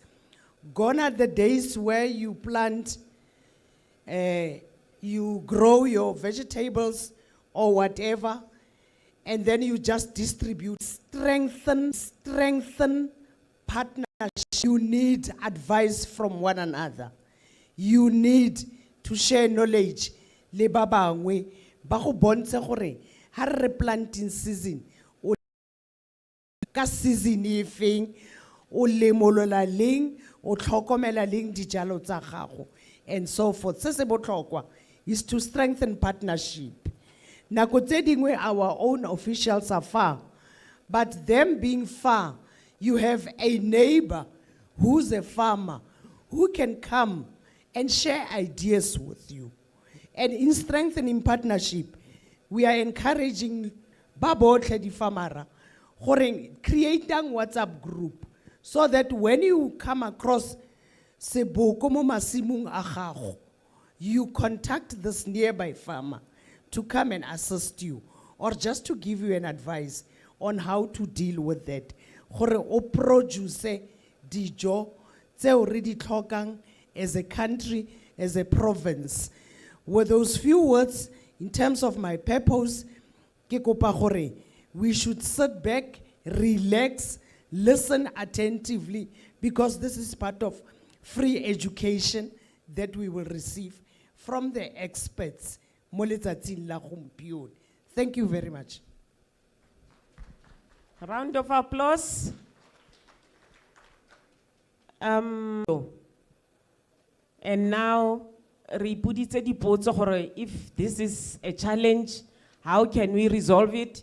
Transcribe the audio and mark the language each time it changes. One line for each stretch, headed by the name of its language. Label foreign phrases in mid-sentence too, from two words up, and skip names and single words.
English: Gone are the days where you plant, you grow your vegetables or whatever, and then you just distribute. Strengthen partnership. You need advice from one another. You need to share knowledge.
Tswana: Le ba bangwe ba go bontshe gore ha re
English: planting season
Tswana: o ka season e feng o lemolola leng o tlhokomela leng dijalo tsa gago
English: and so forth.
Tswana: Se se botlhokwa
English: is to strengthen partnership.
Tswana: Nako tse dingwe
English: our own officials are far, but them being far, you have a neighbor who's a farmer who can come and share ideas with you. And in strengthening partnership, we are encouraging
Tswana: babotle di farmera
English: creating WhatsApp group so that when you come across
Tswana: seboko mo masimong a gago,
English: you contact this nearby farmer to come and assist you or just to give you an advice on how to deal with that.
Tswana: Gore o produce dijo tse o re di tlhokang
English: as a country, as a province. With those few words, in terms of my purpose,
Tswana: ke kopa gore
English: we should sit back, relax, listen attentively, because this is part of free education that we will receive from the experts.
Tswana: Mo letsatsing la gompieno.
English: Thank you very much. Round of applause. And now, if this is a challenge, how can we resolve it?